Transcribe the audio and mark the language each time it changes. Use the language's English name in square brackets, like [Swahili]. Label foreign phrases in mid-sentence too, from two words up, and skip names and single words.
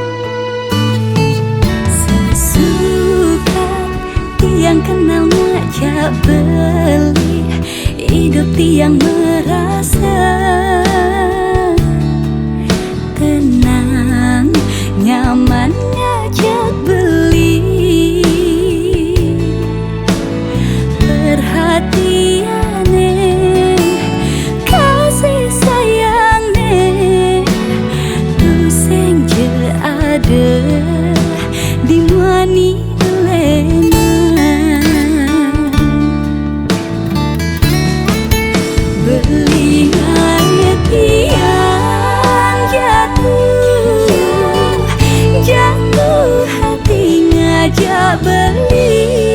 [Balinese] Sesuka tiang kenal ngajak beli, [Indonesian] hidup tiang merasa tenang, [Balinese] nyaman ngajak beli. Perhatiane, [Indonesian] kasih sayangnya, [Balinese] tuh sing je ada di wani beli ngai tiang [Indonesian] jatuh hati [Balinese] ngajak beli.